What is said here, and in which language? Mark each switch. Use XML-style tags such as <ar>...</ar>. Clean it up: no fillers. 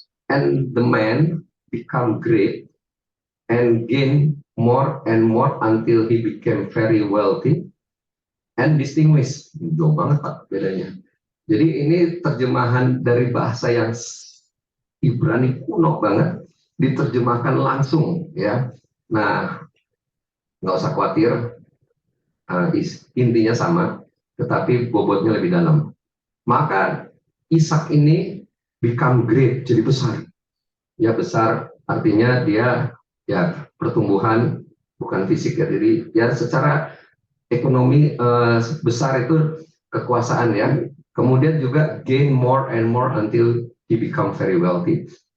<en>And the man become great and gain more and more until he became very wealthy and distinguished.</en> <id>Jauh banget Pak bedanya. Jadi ini terjemahan dari bahasa yang Ibrani kuno banget diterjemahkan langsung ya. Nah, nggak usah khawatir. Intinya sama, tetapi bobotnya lebih dalam. Maka Ishak ini</id> <en>become great,</en> <id>jadi besar. Ya besar artinya dia ya pertumbuhan bukan fisik ya. Jadi ya secara ekonomi besar itu kekuasaan ya. Kemudian juga</id> <en>gain more and more until he become very wealthy.</en>